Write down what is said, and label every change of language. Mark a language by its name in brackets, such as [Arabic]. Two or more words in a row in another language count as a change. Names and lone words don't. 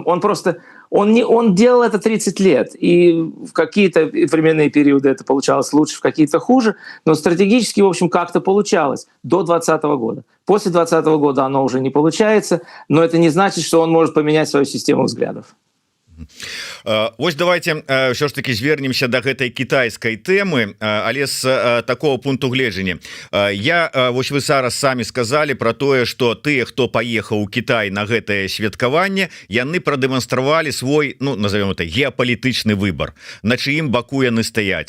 [Russian] Он делал это 30 лет, и в какие-то временные периоды это получалось лучше, в какие-то хуже, но стратегически, в общем, как-то получалось до 2020 года. После 2020 года оно уже не получается, но это не значит, что он может поменять свою систему взглядов. [Belarusian] Вось давайте ўсё ж таки звернемся до гэтай кітайскай тэмы, але з такого пункту гледжання. Вось вы зараз самі сказали про тое, что тыя, хто паехаў у Кітай на гэтае святкаванне, яны прадэманстравалі свой, ну [Russian] назовем это, [Belarusian] геапалітычны выбор, на чыім баку яны стаяць.